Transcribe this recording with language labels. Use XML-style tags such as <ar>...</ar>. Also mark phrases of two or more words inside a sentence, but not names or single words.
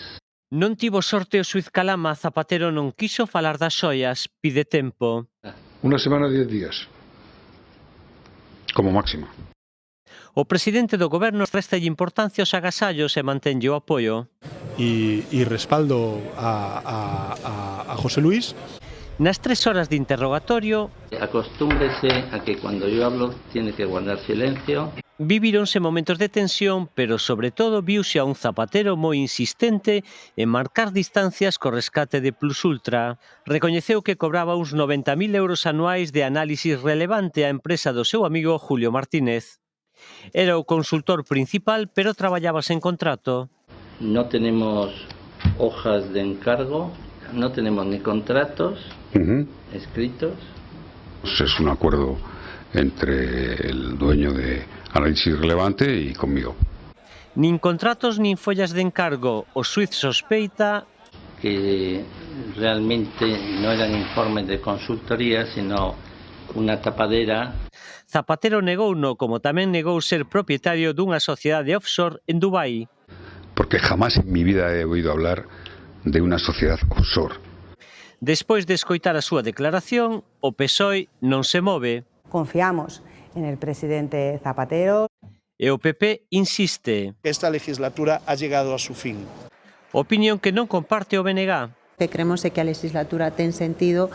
<gl>Non tivo sorte o xuíz Calama, Zapatero non quiso falar das xoias, pide tempo.</gl> <es>Una semana, 10 días. Como máximo.</es> <gl>O presidente do goberno restalle importancia aos agasallos e mantenlle o apoio.</gl> <es>Y respaldo a José Luis.</es> <gl>Nas 3 horas de interrogatorio,</gl> <es>Acostúmbrese a que cuando yo hablo tiene que guardar silencio.</es> <gl>vivíronse momentos de tensión, pero sobre todo viuse a un Zapatero moi insistente en marcar distancias co rescate de Plus Ultra. Recoñeceu que cobraba uns 90.000 euros anuais de análisis relevante á empresa do seu amigo Julio Martínez. Era o consultor principal, pero traballaba sen contrato.</gl> <es>No tenemos hojas de encargo, no tenemos ni contratos escritos. Es un acuerdo entre el dueño de Análisis Relevante y conmigo.</es> <gl>Nin contratos nin follas de encargo. O xuíz sospeita</gl> <es>Que realmente no eran informes de consultoría, sino una tapadera.</es> <gl>Zapatero negouno, como tamén negou ser propietario dunha sociedade offshore en Dubái.</gl> <es>Porque jamás en mi vida he oído hablar de una sociedad offshore.</es> <gl>Despois de escoitar a súa declaración, o PSOE non se move.</gl> <es>Confiamos en el presidente Zapatero.</es> <gl>E o PP insiste.</gl> <es>Esta legislatura ha llegado a su fin.</es> <gl>Opinión que non comparte o BNG. Que creemos que a legislatura ten sentido.</gl>